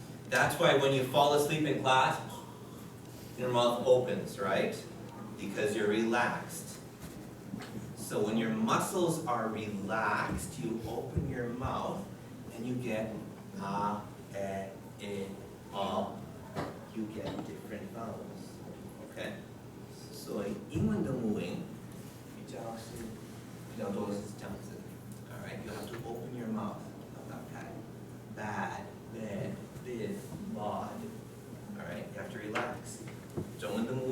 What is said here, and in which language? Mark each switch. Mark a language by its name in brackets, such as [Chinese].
[English] That's why when you fall asleep in class, your mouth opens, right? Because you're relaxed. So when your muscles are relaxed, you open your mouth and you get a, e, o. You get different vowels. Okay? [Chinese] So 英文的母音比较多是这样子. [English] All right? You have to open your mouth. Bad, bad, bid, bod. All right? You have to relax. [Chinese] 中文